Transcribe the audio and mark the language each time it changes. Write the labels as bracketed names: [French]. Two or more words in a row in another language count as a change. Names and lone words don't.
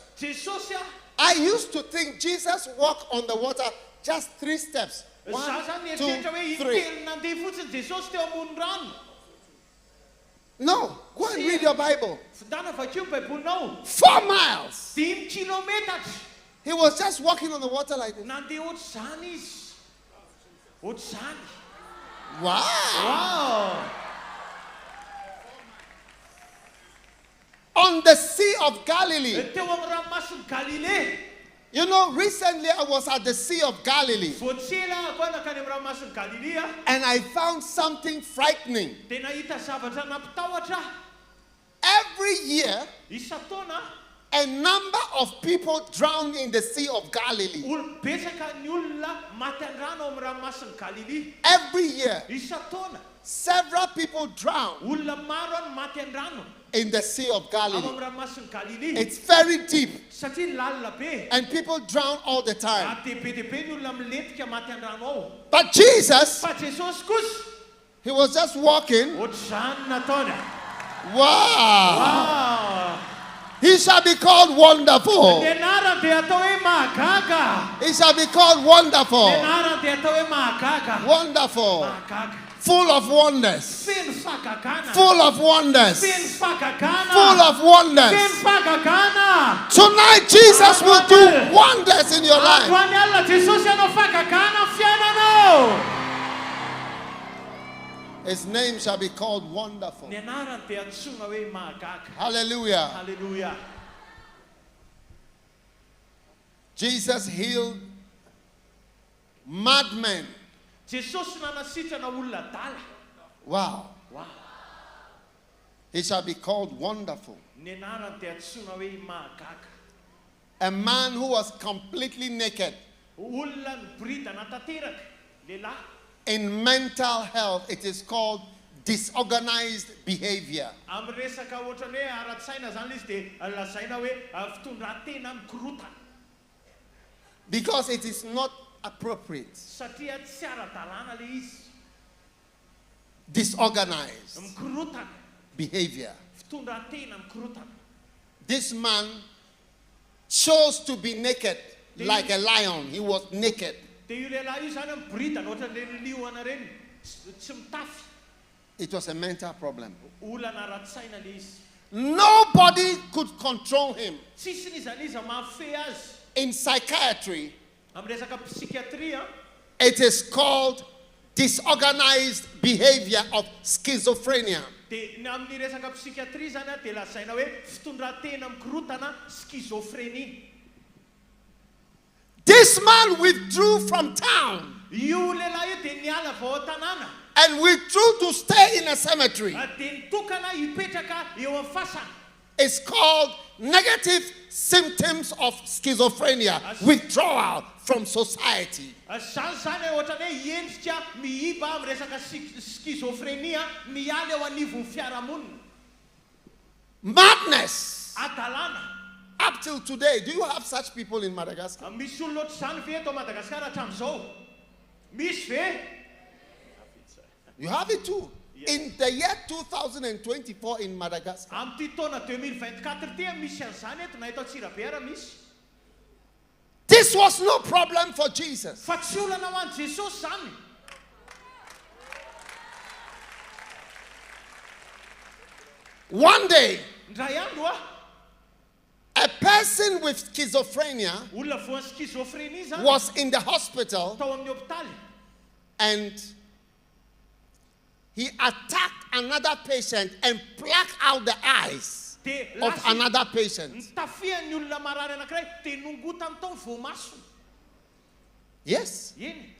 [Malagasy] Jesosy [English] I used to think Jesus walked on the water just 3 steps. 1, [Malagasy] Zaza ny [English] 2, [Malagasy] eritreretra hoe [English] 3. [Malagasy] intelo nandeha fotsiny Jesosy teo ambony rano. [English] No, go and read your Bible. [Malagasy] Fidana vakio baibolinao. [English] 4 miles. [Malagasy] 5 kilometatra. [English] He was just walking on the water like this. [Malagasy] Nandeha ohatr'izany izy. Ohatr'izany. [English] Wow. [Malagasy] Wow. [English] On the Sea of Galilee. [Malagasy] Teo amin'ny ranomasiny Galilea. [English] You know, recently I was at the Sea of Galilee [Malagasy] Voatsela koa nakany amin'ny ranomasiny Galilea. [English] and I found something frightening. [Malagasy] Dia nahita zavatra nampitahotra. [English] Every year, [Malagasy] Isa-taona [English] a number of people drown in the Sea of Galilee. [Malagasy] betsaka ny olona maty an-drano ao amin'ny ranomasiny Galilea. [English] Every year, [Malagasy] Isa-taona [English] several people drown [Malagasy] olona maro any maty an-drano [English] in the Sea of [Malagasy] ao [English] Galilee. [Malagasy] amin'ny ranomasiny Galilea. [English] It's very deep [Malagasy] Satria lalina be. [English] and people drown all the time. [Malagasy] Dia be ny olona milentika maty an-drano ao. [English] But Jesus, [Malagasy] Fa Jesosy kosa [English] he was just walking. [Malagasy] ohatr'izany nataony. [English] Wow. [Malagasy] Wow. [English] He shall be called wonderful. [Malagasy] Ny anarany dia atao hoe mahagaga. [English] He shall be called wonderful. [Malagasy] Ny anarany dia atao hoe mahagaga. [English] Wonderful. [Malagasy] Mahagaga. [English] Full of wonders. [Malagasy] Feno fahagagana. [English] Full of wonders. [Malagasy] Feno fahagagana. [English] Full of wonders. [Malagasy] Feno fahagagana. [English] Tonight, Jesus will do wonders in your life. [Malagasy] Androany alina Jesosy anao fahagagana amin'ny fiainanao. [English] His name shall be called wonderful. [Malagasy] Ny anarany dia antsoina hoe mahagaga. [English] Hallelujah. [Malagasy] Hallelujah. [English] Jesus healed madmen. [Malagasy] Jesosy nanasitrana olona dala. [English] Wow. [Malagasy] Wow. [English] He shall be called wonderful. [Malagasy] Ny anarany dia antsoina hoe mahagaga. [English] A man who was completely naked. [Malagasy] Olona nibrida natateraka. Lehilahy. [English] In mental health, it is called disorganized behavior. [Malagasy] Amin'ny resaka ohatrany hoe ara-tsaina zany izy dia lazaina hoe fitondran-tena mikorotana. [English] Because it is not appropriate. [Malagasy] Satria tsy ara-dalàna le izy. [English] Disorganized [Malagasy] Mikorotana. [English] behavior. [Malagasy] Fitondran-tena mikorotana. [English] This man chose to be naked like a lion. He was naked. [Malagasy] Dia io lehilahy io zany mibrida ohatran'ireny liona reny. Tsy mitafy. [English] It was a mental problem. [Malagasy] Olana ara-tsaina le izy. [English] Nobody could control him. [Malagasy] Tsisy nizaniza mahafehy azy. [English] In psychiatry, [Malagasy] Amin'ny resaka psikiatria, [English] it is called disorganized behavior of schizophrenia. [Malagasy] dia amin'ny resaka psikiatria zany dia lazaina hoe fitondran-tena mikorotana schizophrenie. [English] This man withdrew from town [Malagasy] Io lehilahy io dia niala avy ao an-tanàna. [English] and withdrew to stay in a cemetery. [Malagasy] Dia nitokana hipetraka eo amin'ny fasana. [English] It's called negative symptoms of schizophrenia, withdrawal from society. [Malagasy] Zany ohatrany hoe hiendrika mihiba amin'ny resaka schizophrenia miala eo anivon'ny fiarahamonina. [English] Madness. [Malagasy] Adalàna. [English] Up till today, do you have such people in Madagascar? [Malagasy] Misy olona ohatr'izany ve eto Madagaskar hatramin'izao? Misy ve? [English] You have it too. In the year 2024 in Madagascar, [Malagasy] Amin'ny taona 2024 ity misy an'izany eto na eto Antsirabe ara misy. [English] this was no problem for Jesus. [Malagasy] Fa tsy olana ho an'i Jesosy zany. [English] One day, [Malagasy] Ndray andro [English] a person with schizophrenia [Malagasy] olona voan'ny schizophrenie zany [English] was in the hospital [Malagasy] tao amin'ny hopitaly. [English] and he attacked another patient and plucked out the eyes [Malagasy] Dia [English] of [Malagasy] lasa [English] another patient. [Malagasy] nitafihan'ny olona marary anankiray dia nongotany tao ny voamasony. [English] Yes, [Malagasy] Eny,